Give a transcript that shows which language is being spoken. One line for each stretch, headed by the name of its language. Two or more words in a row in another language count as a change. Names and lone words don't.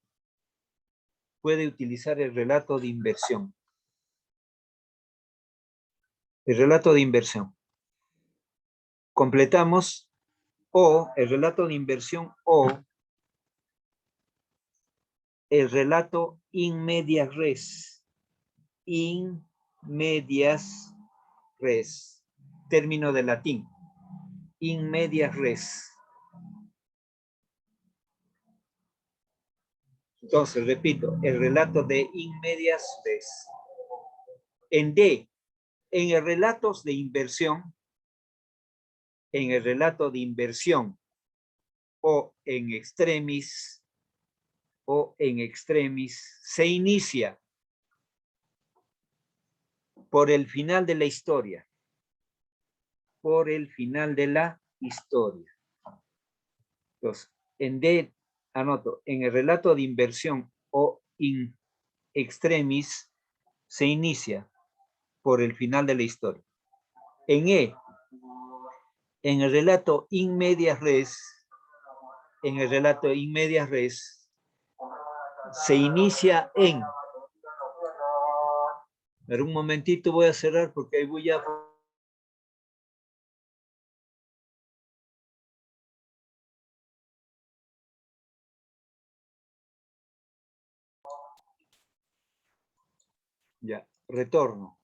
Spanish: El relato de inversión. Completamos o el relato de inversión o el relato
Latin: in medias res. In medias res.
Spanish: Término de latín.
Latin: In medias res.
Spanish: Entonces, repito, el relato de
Latin: in medias res.
Spanish: En D, en el relato de inversión, o en extremis, se inicia por el final de la historia. Entonces, en D, anoto, en el relato de inversión o
Latin: in extremis,
Spanish: se inicia por el final de la historia. En E, en el relato
Latin: in medias res,
Spanish: se inicia en Pero un momentito voy a cerrar porque ahí voy a... Ya, retorno.